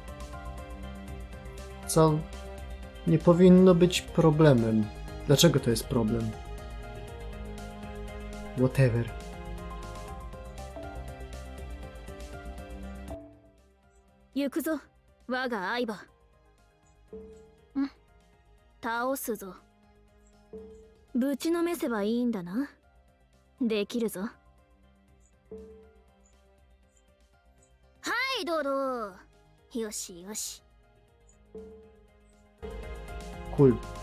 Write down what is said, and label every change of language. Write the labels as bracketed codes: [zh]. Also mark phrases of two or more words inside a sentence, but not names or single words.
[pl] Co nie powinno być problemem. Dlaczego to jest problem? [en] Whatever. [ja] 行くぞ、我が愛馬. 倒すぞ。ぶちのめせばいいんだな。できるぞ。はいどうぞ。よしよし。 [en] Cool.